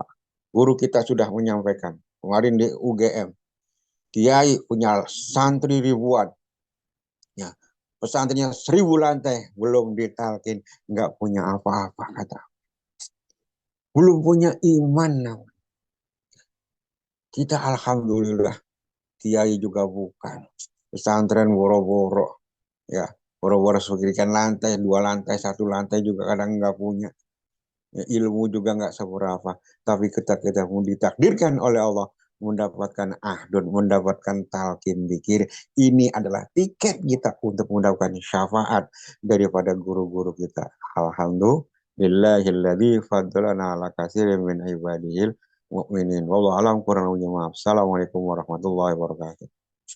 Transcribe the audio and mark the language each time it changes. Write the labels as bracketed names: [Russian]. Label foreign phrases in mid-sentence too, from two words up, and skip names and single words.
[Indonesian] Guru kita sudah menyampaikan, kemarin di UGM, Kiai punya santri ribuan, ya, pesantrennya 1000 lantai, belum ditalkin, nggak punya apa-apa, kata. Belum punya iman. Kita alhamdulillah, kiai juga bukan. Pesantren boro-boro, ya, boro-boro sekirikan lantai, 2 lantai, 1 lantai juga kadang nggak punya. Ya, ilmu juga nggak seberapa. Tapi kita mau ditakdirkan oleh Allah mendapatkan ahdun, mendapatkan talqin dzikir. Ini adalah tiket kita untuk mendapatkan syafaat daripada guru-guru kita. [Arabic] الحمد لله الذي فضلنا على كثير من عباده المؤمنين. والله أعلم, [Indonesian] kurang lebihnya maaf. [Arabic] السلام عليكم ورحمة الله وبركاته.